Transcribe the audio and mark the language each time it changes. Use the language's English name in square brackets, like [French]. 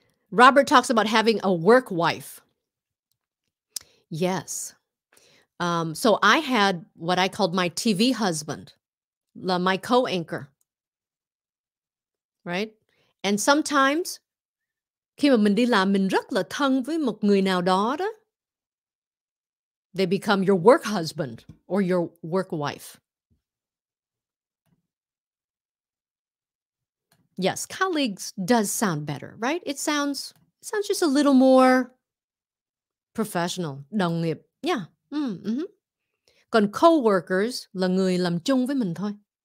[English] Robert talks about having a work wife. Yes. So I had what I called my TV husband, my co-anchor, right? And sometimes [Vietnamese] khi mà mình đi làm mình rất là thân với một người nào đó đó, [English] they become your work husband or your work wife. Yes, colleagues does sound better, right? It sounds just a little more professional. [Vietnamese] Đồng nghiệp. Yeah. Còn coworkers là người làm chung với mình thôi.